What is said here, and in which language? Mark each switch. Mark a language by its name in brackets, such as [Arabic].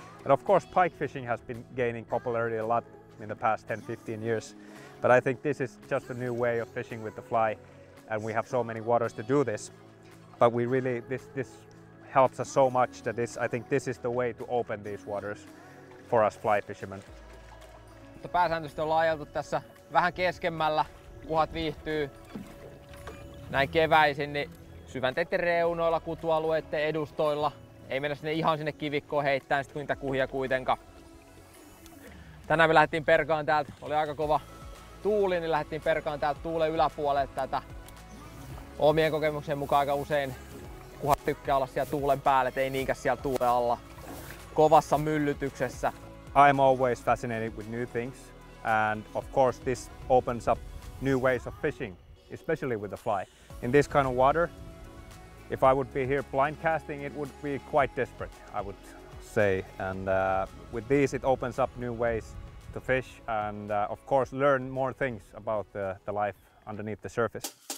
[English] And of course pike fishing has been gaining popularity a lot in the past 10-15 years. But I think this is just a new way of fishing with the fly, and we have so many waters to do this. But we really, this helps us so much that I think this is the way to open these waters for us fly fishermen. [Finnish] Mutta pääsääntöisesti ollaan ajeltu tässä vähän keskemmällä, uhat viihtyy näin keväisin, niin syvänteiden reunoilla, kutualueiden edustoilla. Ei mennä ihan sinne kivikkoon heittämään sit niitä kuhia kuitenkaan. Tänään me lähdettiin perkaan täältä, oli aika kova tuuli, niin lähdettiin perkaan täältä tuulen yläpuolelle tätä. Omien kokemuksien mukaan aika usein kuhat tykkää olla siellä tuulen päällä, ei niinkään siellä tuulen alla kovassa myllytyksessä. [English] I'm always fascinated with new things, and of course this opens up new ways of fishing, especially with the fly. In this kind of water, if I would be here blind casting, it would be quite desperate, I would say. And with these it opens up new ways to fish and of course learn more things about the life underneath the surface.